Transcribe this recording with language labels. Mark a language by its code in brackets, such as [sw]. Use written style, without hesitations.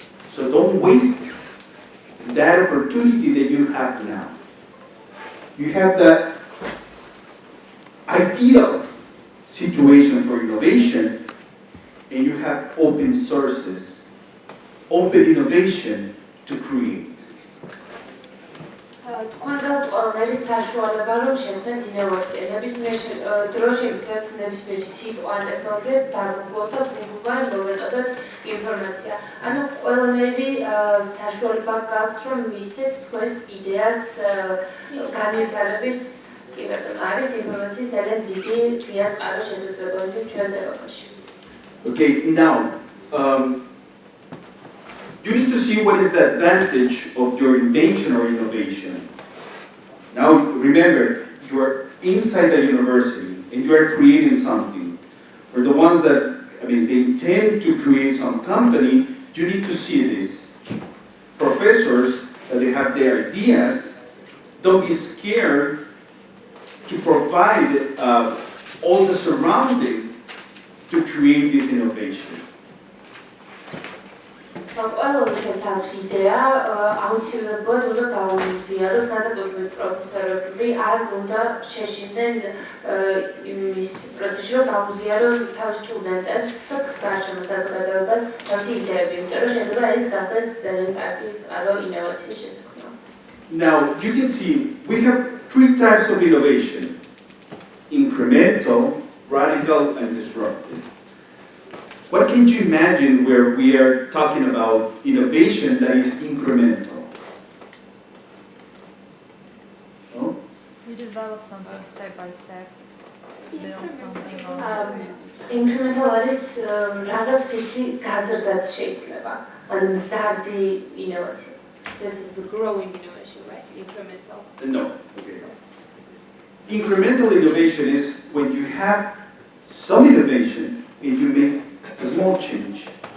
[en] So don't waste that opportunity that you have now. You have the ideal situation for innovation, and you have open sources, open innovation to create. [ka] თქვენდა ყველაფერი საშუალება რომ შევქმნათ ინოვაცია. ნებისმიერ დროს შევქმნათ ნებისმიერ სიტყვა ან ტექნოლოგია დაგუგლოთ და გუგლთან მოვეწოდოთ ინფორმაცია. ანუ ყველანაირი საშუალება გაქვთ რომ მისცეთ თქვენს იდეას განვითარების პირობებს. არის ინფორმაციის ძალიან დიდი ღია წყარო შესაძლებელი ჩვენს ეპოქაში. [en] Okay, now you need to see what is the advantage of your invention or innovation. Now, remember, you are inside the university and you are creating something. For the ones that, they intend to create some company, you need to see this. Professors, they have their ideas, don't be scared to provide all the surrounding to create this innovation. [ka] ყველოვისაც აქვს იდეა, აუცილებლად უნდა გაუზიაროს განსაკუთრებით პროფესორები, არ უნდა შეშინდნენ იმის პროცესში, რომ გაუზიაროს თავის სტუდენტებს და გარშემო საზოგადოებას თავისი იდეები, იმიტომ რომ შეიძლება ეს გახდეს ძალიან კარგი წყარო ინოვაციის შესაქმნელად. [en] Now, you can see we have three types of innovation: incremental, radical, and disruptive. What can you imagine where we are talking about innovation that is incremental? Oh? You develop something step by step, build something on [ka] Incremental არის რაღაც ისეთი გაზრდაც შეიძლება, ანუ მზარდი ინოვაცია. [en] This is the growing innovation, right? Incremental. No. Okay. Incremental innovation is when you have some innovation and you make a small change.